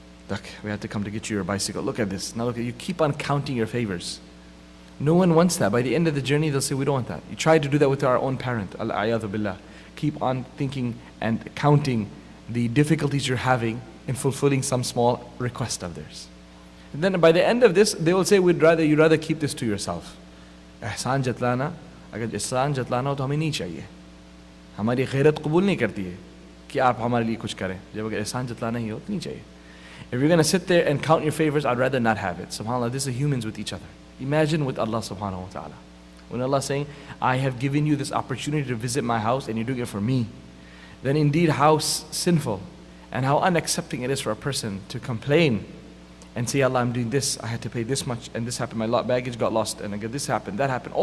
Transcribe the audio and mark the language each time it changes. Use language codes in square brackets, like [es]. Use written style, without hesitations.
[en] Look, we had to come to get you your bicycle. Look at this. Now look, you keep on counting your favors. No one wants that. By the end of the journey, they'll say, we don't want that. You try to do that with our own parent. [ar] Al-a'yadhu billah. [en] Keep on thinking and counting the difficulties you're having in fulfilling some small request of theirs. And then by the end of this, they will say, you'd rather keep this to yourself. [hi] एहसान जतलाना, अगर एहसान जतलाना हो तो हमें नहीं चाहिए. हमारी गैरत कबूल नहीं करती है कि आप हमारे लिए कुछ करें. जब अगर एहसान जतलाना ही हो तो नहीं चाहिए. [en] If you're going to sit there and count your favors, I'd rather not have it. SubhanAllah, this is humans with each other. Imagine with Allah subhanahu wa ta'ala. When Allah is saying, I have given you this opportunity to visit my house and you're doing it for me, then indeed how sinful and how unaccepting it is for a person to complain and say, Allah, I'm doing this, I had to pay this much, and this happened, my baggage got lost, and again, this happened, that happened.